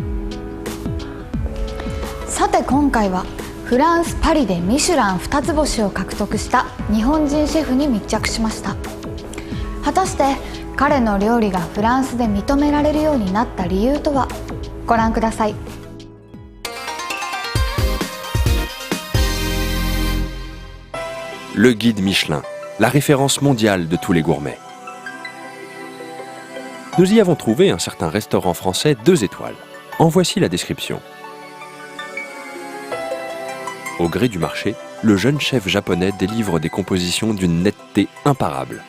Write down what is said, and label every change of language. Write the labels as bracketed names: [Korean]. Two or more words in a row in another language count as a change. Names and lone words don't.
[Japanese] さて今回はフランス・パリでミシュラン2つ星を獲得した日本人シェフに密着しました。果たして彼の料理がフランスで認められるようになった理由とは？ご覧ください。 [French] Le guide Michelin, la référence mondiale de tous les gourmets. Nous y avons trouvé un certain restaurant français 2 étoiles. En voici la description. Au gré du marché, le jeune chef japonais délivre des compositions d'une netteté imparable.